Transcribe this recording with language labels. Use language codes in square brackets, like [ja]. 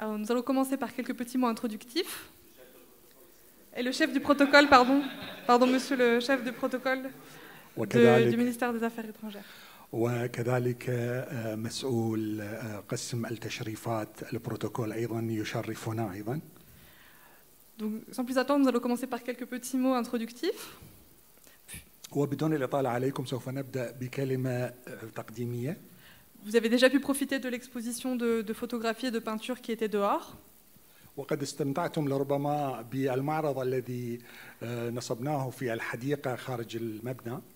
[fr] allons commencer par quelques petits mots introductifs. Et le chef du protocole, pardon, monsieur le chef du protocole du ministère des Affaires étrangères. [ar] وكذلك مسؤول قسم التشريفات البروتوكول أيضا يشرفنا أيضا. [fr] Donc, sans plus attendre, nous allons commencer par quelques petits mots introductifs. [ar] وبدون الإطالة عليكم سوف نبدأ بكلمة تقديمية. [fr] Vous avez déjà pu profiter de l'exposition de photographies et de peintures qui était dehors. [ar] وقد استمتعتم لربما بالمعرض الذي نصبناه في الحديقة خارج المبنى.